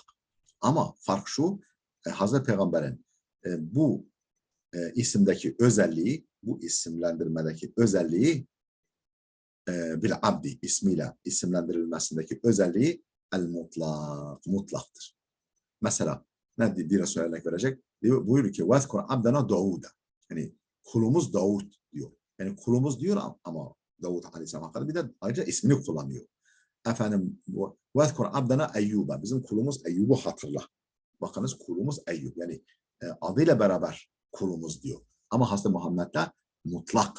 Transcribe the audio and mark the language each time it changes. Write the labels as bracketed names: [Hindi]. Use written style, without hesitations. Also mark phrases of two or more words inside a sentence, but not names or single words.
[Turkish] Ama fark şu, Hazreti Peygamber'in bu isimdeki özelliği, bu isimlendirmedeki özelliği [Arabic] بالعبد [Turkish] ismiyle isimlendirilmesindeki özelliği el mutlaktır. Mesela ne bir Resul örnek verecek? Buyuruyor ki [Arabic] وَذْكُرْ عَبْدَنَا دَاوُدَ. [Turkish] Yani kulumuz Davud diyor. Yani kulumuz diyor ama Davud Aleyhisselam hakkında bir de ayrıca ismini kullanıyor. Efendim [Arabic] واذكر عبدنا [Turkish] Eyyub'a. Bizim kulumuz Eyyub'u hatırla. Bakınız kulumuz Eyyub. Yani adıyla beraber kulumuz diyor. Ama Hazreti Muhammed'de mutlak.